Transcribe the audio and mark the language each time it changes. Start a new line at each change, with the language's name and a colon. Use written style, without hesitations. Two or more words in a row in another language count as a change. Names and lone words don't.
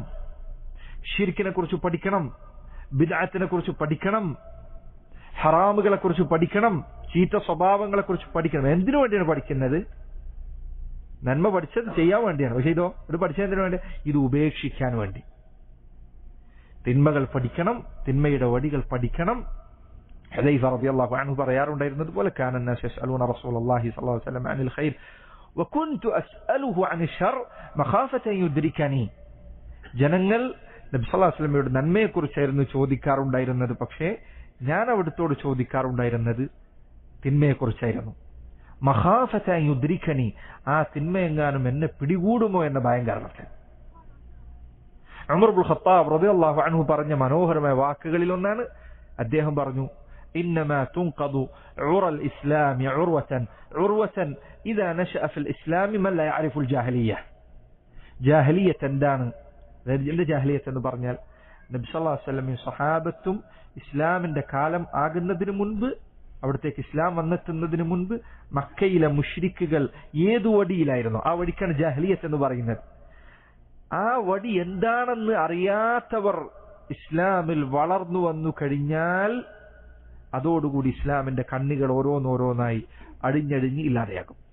Malayalam: ശിർക്കിനെ കുറിച്ച് പഠിക്കണം, ബിദ്അത്തിനെ കുറിച്ച് പഠിക്കണം, ഹറാമുകളെ കുറിച്ച് പഠിക്കണം, ചീത്ത സ്വഭാവങ്ങളെ കുറിച്ച് പഠിക്കണം. എന്തിനു വേണ്ടിയാണ് പഠിക്കുന്നത്? നന്മ പഠിച്ചത് ചെയ്യാൻ വേണ്ടിയാണ്. പക്ഷെ ഇത് പഠിച്ചതിന് വേണ്ടി, ഇത് ഉപേക്ഷിക്കാൻ വേണ്ടി. തിന്മകൾ പഠിക്കണം, തിന്മയുടെ വഴികൾ പഠിക്കണം.
Arabic: حذيفة رضي الله عنه
Malayalam: പറയാറുണ്ടായിരുന്നത് പോലെ
Arabic: കാന الناس يسألون رسول الله صلى الله عليه وسلم عن الخير وكنت أسأله عن الشر مخافة أن يدركني.
Malayalam: ജനങ്ങൾ നബി
Arabic: صلى الله عليه
Malayalam: വസല്ലമയുടെ നന്മയെക്കുറിച്ചായിരുന്നു ചോദിക്കാറുണ്ടായിരുന്നത്, പക്ഷേ ഞാൻ അവിടുത്തോട് ചോദിക്കാറുണ്ടായിരുന്നത് തിന്മയെക്കുറിച്ചായിരുന്നു.
Arabic: مخافة أن يدركني,
Malayalam: ആ തിന്മയെങ്ങാനും എന്നെ പിടികൂടുമോ എന്ന ഭയം കാരണത്തിൽ. ഉമർ ഇബ്നുൽ ഖത്താബ്
Arabic: رضي الله عنه
Malayalam: പറഞ്ഞ മനോഹരമായ വാക്കുകളിൽ ഒന്നാണ്, അദ്ദേഹം പറഞ്ഞു,
Arabic: إنما تنقض عرى الإسلام عروة إذا نشأ في الإسلام من لا يعرف الجاهلية.
Malayalam: جاهلية എന്താണ്? ജാഹിലിയത്ത് എന്ന് പറഞ്ഞാൽ നബി
Arabic: صلى الله عليه
Malayalam: വസല്ലമയും സ്വഹാബത്തും ഇസ്ലാമിന്റെ കാലം ആകുന്നതിന് മുൻപ്, അവിടത്തേക്ക് ഇസ്ലാം വന്നെത്തുന്നതിന് മുൻപ് മക്കയിലെ മുശ്രിക്കുകൾ ഏതു വടിയിലായിരുന്നു, ആ വടിക്കാണ് ജാഹിലിയത്ത് എന്ന് പറയുന്നത്. ആ വടി എന്താണെന്ന് അറിയാത്തവർ ഇസ്ലാമിൽ വളർന്നു വന്നു കഴിഞ്ഞാൽ അതോടുകൂടി ഇസ്ലാമിന്റെ കണ്ണികൾ ഓരോന്നോരോന്നായി അടിഞ്ഞടിഞ്ഞ് ഇല്ലാതെയാകും.